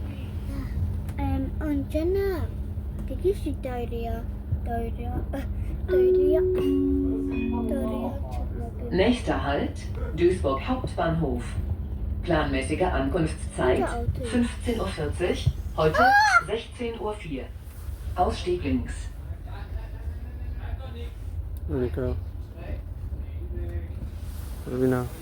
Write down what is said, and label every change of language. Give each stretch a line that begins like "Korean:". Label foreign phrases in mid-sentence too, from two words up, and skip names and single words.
Persian: اونجا نه. دیگه دایریا.
German: Nächster Halt, Duisburg Hauptbahnhof. Planmäßige Ankunftszeit 15:40 Uhr, heute 16:04 Uhr. Ausstieg links. Monica. Rubina.